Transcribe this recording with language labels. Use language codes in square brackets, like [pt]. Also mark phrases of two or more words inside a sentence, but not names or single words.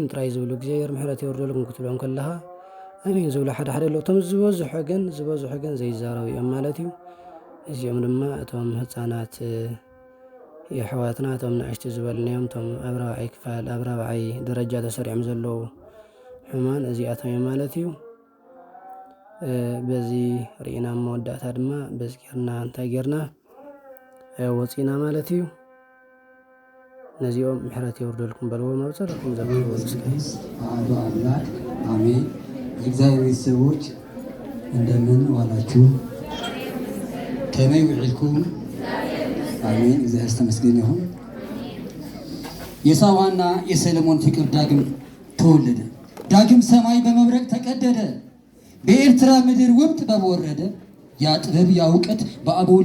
[ti] ጥራይ ዝብሉ እግዚኣብሔር ምሕረት የወርደልኩም ክትብሎም ከለኻ ኣሚን ዝብሉ ሓደ ሓደ ኣለዉ። እቶም ዝበዝሑ ግን ዘይዛረቡ እዮም ማለት እዩ። እዚኦም ድማ እቶም ህፃናት የሕዋትና እቶም ንእሽቲ ዝበልናዮም እቶም ኣብ 4ይ ክፋል ኣብ 4ይ ደረጃ ተሰሪዖም ዘለዉ ሕማን እዚኣቶም እዮም ማለት እዩ። በዚ ርኢና መወዳእታ ድማ በዚ ጌርና እንታይ ጌርና ወፂና ማለት እዩ። ነዚኦም ምሕረት የወርደልኩም በልዎም ኣብ ጸሎትኩም ዘቅርቡ ምስጋና [am] አሐዱ አምላክ አሜን። የእግዚአብሔር ቤተሰቦች እንደምን ዋላችሁ? [ti] ከመይ ውዕልኩም? [am] አሜን። እግዚአብሔር ተመስገን ይሁን። የሳባና የሰለሞን ፍቅር ዳግም ተወለደ። ዳግም ሰማይ በመብረቅ ተቀደደ። በኤርትራ ምድር ውብ ጥበብ ወረደ። ያ ጥበብ ያ እውቀት በአበው